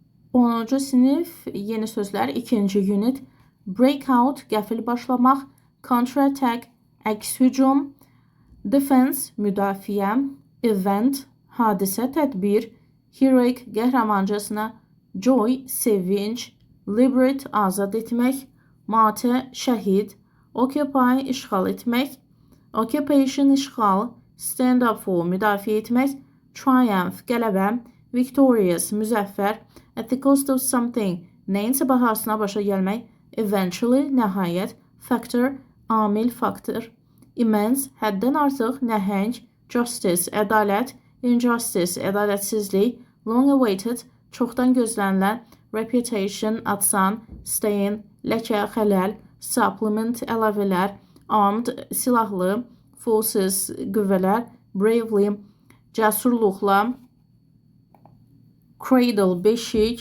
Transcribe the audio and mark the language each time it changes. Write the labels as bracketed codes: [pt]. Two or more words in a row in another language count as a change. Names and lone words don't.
[az] 10-cu sinif yeni sözlər 2-ci unit. Breakout qəfil başlamaq, counterattack əks hücum, defense müdafiə, event hadisə tədbir, heroic qəhrəmancasına, joy sevinç, liberate azad etmək, mate şəhid, occupy işğal etmək, occupation işğal, [en] stand up for [az] müdafiə etmək, triumph qələbə, victorious müzəffər, [en] at the cost of something [az] nəyinsə bahasına başa gəlmək, eventually nəhayət, factor amil faktor, immense həddən artıq nəhəng, justice ədalət, injustice ədalətsizlik, [en] long awaited [az] çoxdan gözlənilən, reputation adsan, stain ləkə xələl, supplement əlavələr, armed silahlı, forces qüvvələr, bravely cəsurluqla, cradle beşik,